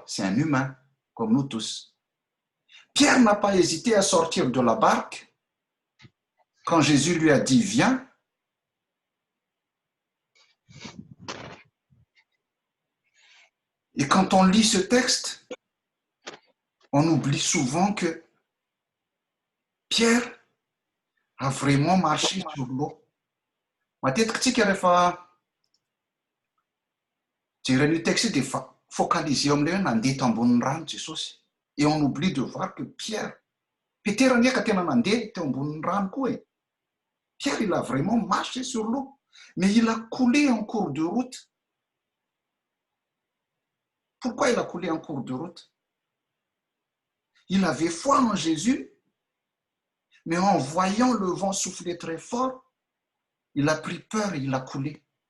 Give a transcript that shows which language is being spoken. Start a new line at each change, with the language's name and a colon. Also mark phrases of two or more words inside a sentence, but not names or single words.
French: C'est un humain, comme nous tous. Pierre n'a pas hésité à sortir de la barque quand Jésus lui a dit « Viens ». Et quand on lit ce texte, on oublie souvent que Pierre a vraiment marché sur l'eau.
Malagasy: Matetika tsika rehefa jeren'io texte dia focaliser amin'ilay hoe nandeha eto ambonin'ny rano Jesosy.
French: Et on oublie de voir que Pierre,
Malagasy: Petera ndraika tena nandeha teo ambonin'ny rano koa e.
French: Pierre, il a vraiment marché sur l'eau, mais il a coulé en cours de route. Pourquoi il a coulé en cours de route? Il avait foi en Jésus, mais en voyant le vent souffler très fort, il a pris peur et il a coulé.